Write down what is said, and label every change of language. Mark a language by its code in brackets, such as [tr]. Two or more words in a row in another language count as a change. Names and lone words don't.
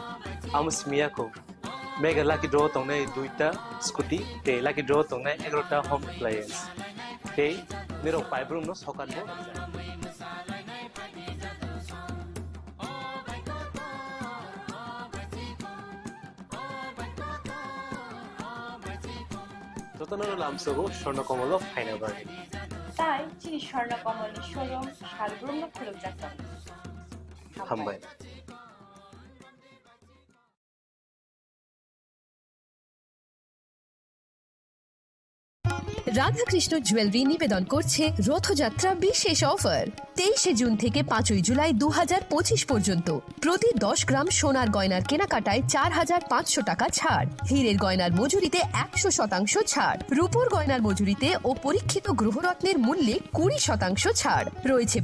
[trp] Amus miya ko mega lucky draw tongnai duita scooty te lucky draw tongnai 11ta home appliance te niro paibrum no sokan bo Totono lamsogo Shorna Komolo faina bagi Tai Chini Khorang Tripura showroom shalbrum no khulum jakam. Hambai. [bn] রাধাকৃষ্ণ জুয়েলারি নিবেদন করছে রথযাত্রা বিশেষ অফার 23 জুন থেকে 5 জুলাই 2025 পর্যন্ত প্রতি 10 গ্রাম সোনার গয়নার কেনাকাটায় 4500 টাকা ছাড়, হীরের গয়নার মজুরিতে 100% ছাড়, রূপোর গয়নার মজুরিতে ও পরীক্ষিত গ্রহরত্নের মূল্যে 20% ছাড় রয়েছে।